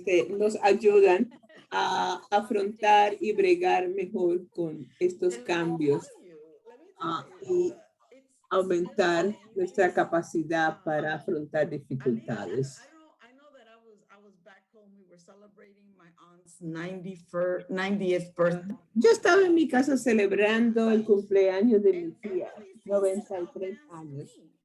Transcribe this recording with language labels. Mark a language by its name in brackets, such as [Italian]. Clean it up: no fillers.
[Spanish] Nos ayudan a afrontar y bregar mejor con estos cambios y aumentar nuestra capacidad para afrontar dificultades. [English] I know that I was back home. We were celebrating my aunt's 90th birthday. [Spanish] Yo estaba en mi casa celebrando el cumpleaños de mi tía, 93 años.